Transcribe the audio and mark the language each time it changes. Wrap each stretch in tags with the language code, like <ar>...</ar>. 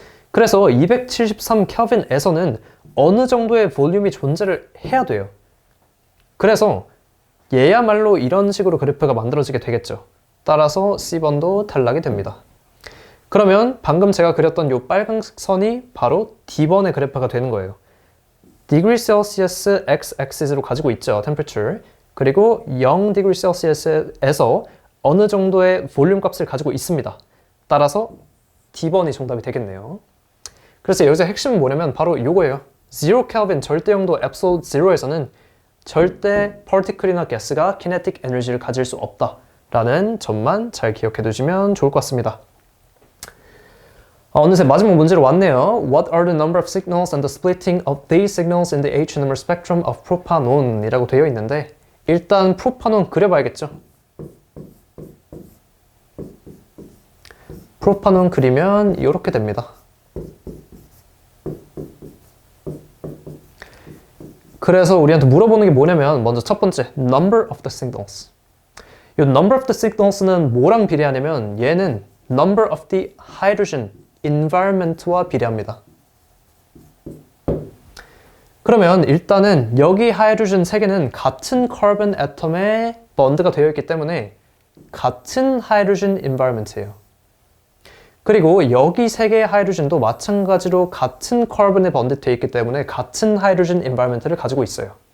<ko>그래서 273 켈빈에서는 어느 정도의 볼륨이 존재를 해야 돼요. 그래서 얘야말로 이런 식으로 그래프가 만들어지게 되겠죠. 따라서 C번도 탈락이 됩니다. 그러면 방금 제가 그렸던 이 빨간색 선이 바로 D번의 그래프가 되는 거예요. degree Celsius x-axis로 가지고 있죠, temperature. 그리고 0 degree Celsius에서 어느 정도의 볼륨 값을 가지고 있습니다. 따라서 D번이 정답이 되겠네요. 그래서 여기서 핵심은 뭐냐면 바로 이거예요. 0 Kelvin 절대 영도 absolute zero에서는 절대 particle이나 gas가 kinetic 에너지를 가질 수 없다라는 점만 잘 기억해 두시면 좋을 것 같습니다. 어느새 마지막 문제로 왔네요.</ko> <en>What are the number of signals and the splitting of these signals in the H-number spectrum of propanon?</en> <ko>이라고 되어 있는데 일단 프로파논 그려봐야겠죠. 프로파논 그리면 이렇게 됩니다. 그래서 우리한테 물어보는 게 뭐냐면 먼저 첫 번째, number of the signals. 이 number of the signals는 뭐랑 비례하냐면 얘는 number of the hydrogen environment와 비례합니다. 그러면 일단은 여기 하이드로젠 3개는 같은 카본 애텀에 번드가 되어 있기 때문에 같은 하이드로젠 environment예요. 그리고 여기 3개의 하이드로젠도 마찬가지로 같은 카본에 번드되어 있기 때문에 같은 하이드로젠 environment를 가지고 있어요.</ko>